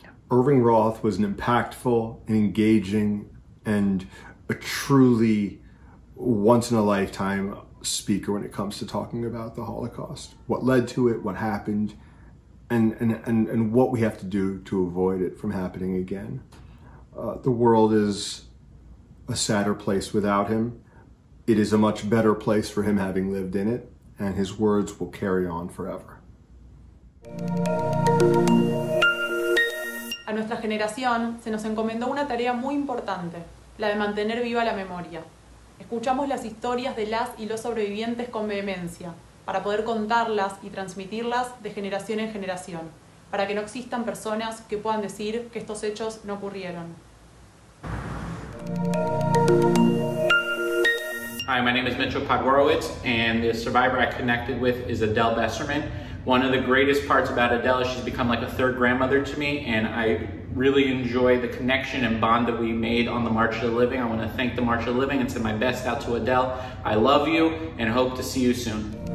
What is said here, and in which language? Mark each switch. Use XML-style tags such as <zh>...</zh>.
<en>Irving Roth was an impactful and engaging and a truly once-in-a-lifetime speaker when it comes to talking about the Holocaust, what led to it, what happened, and what we have to do to avoid it from happening again. The world is a sadder place without him. It is a much better place for him having lived in it, and his words will carry on forever.</en> <es>A nuestra generación se nos encomendó una tarea muy importante, la de mantener viva la memoria. Escuchamos las historias de las y los sobrevivientes con vehemencia, para poder contarlas y transmitirlas de generación en generación, para que no existan personas que puedan decir que estos hechos no ocurrieron.</es> <en>Hi, my name is Mitchell Podgorowicz, and the survivor I connected with is Adele Besserman. One of the greatest parts about Adele is she's become like a third grandmother to me, and I really enjoy the connection and bond that we made on the March of the Living. I want to thank the March of the Living and send my best out to Adele. I love you and hope to see you soon.</en>